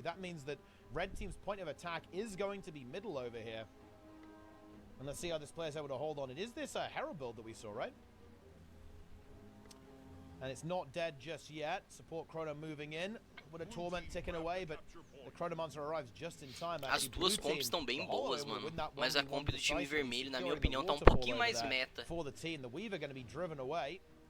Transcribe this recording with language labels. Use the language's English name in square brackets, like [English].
[English] That means that red team's point of attack is going to be middle over here. And let's see how this player's able to hold on. It is this Herald build that we saw, right? And it's not dead just yet. Support Chrono moving in. With a Torment ticking away, but the Chronomancer arrives just in time. [Portuguese] As duas comps estão bem boas, mano. Mas a comp do time vermelho, na minha opinião, tá um pouquinho mais meta. [English] For the team, the Weaver going to be driven away.